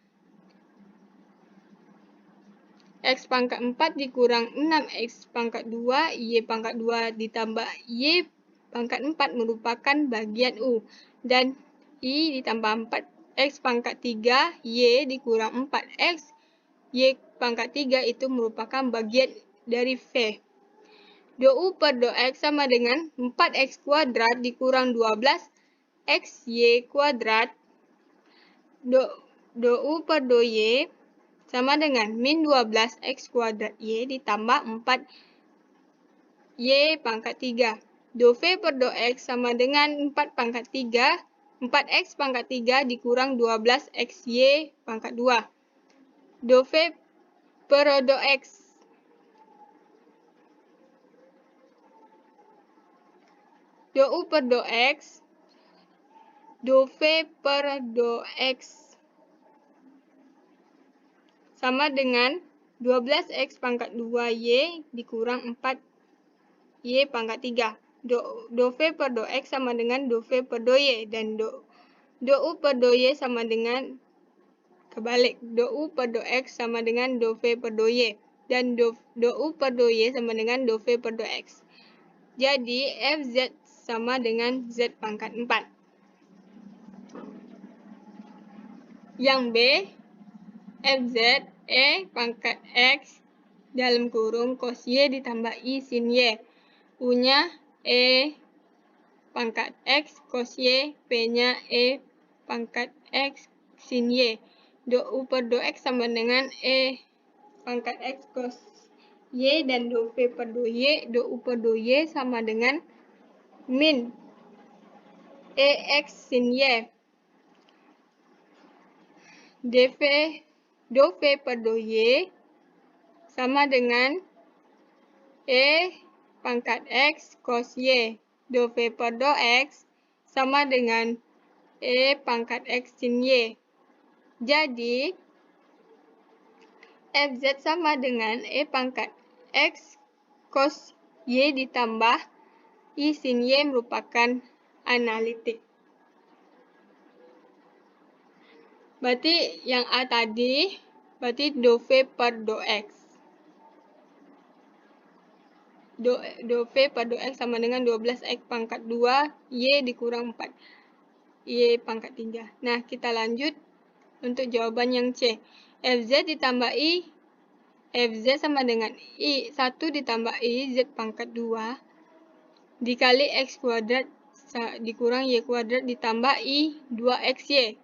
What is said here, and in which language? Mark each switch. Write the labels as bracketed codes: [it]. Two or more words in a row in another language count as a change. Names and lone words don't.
[id] X pangkat 4 dikurang 6X pangkat 2, Y pangkat 2 ditambah Y pangkat 4 merupakan bagian U. Dan I ditambah 4X pangkat 3, Y dikurang 4X, Y pangkat 3 itu merupakan bagian dari V. Do U per do X sama dengan 4X kuadrat dikurang 12XY kuadrat. Do U per do Y sama dengan min 12X kuadrat Y ditambah 4Y pangkat 3. Do V per do X sama dengan 4X pangkat 3 dikurang 12XY pangkat 2. Do V per do X Do U per do X, do V per do X sama dengan 12X pangkat 2Y dikurang 4Y pangkat 3. Do V per do X sama dengan do V per do Y. Dan do U per do Y sama dengan kebalik. Do U per do X sama dengan do V per do Y. Dan do U per do Y sama dengan do V per do X. Jadi Fz sama dengan Z pangkat 4. Yang B, Fz E pangkat X dalam kurung cos Y ditambah I sin Y. U-nya E pangkat X cos Y, P-nya E pangkat X sin Y. Do U per do X sama dengan E pangkat X cos Y dan do V per do Y, do U per do Y sama dengan min EX sin Y. Do V per do Y sama dengan E pangkat X cos Y. Do V per do X sama dengan E pangkat X sin Y. Jadi, Fz sama dengan E pangkat X cos Y ditambah I sin Y merupakan analitik. Berarti yang A tadi, berarti do V per do X. Do V per do X sama dengan 12X pangkat 2, Y dikurang 4, Y pangkat 3. Nah, kita lanjut untuk jawaban yang C. Fz ditambah I, Fz sama dengan I, 1 ditambah I, Z pangkat 2, dikali X kuadrat dikurang Y kuadrat ditambah I 2XY.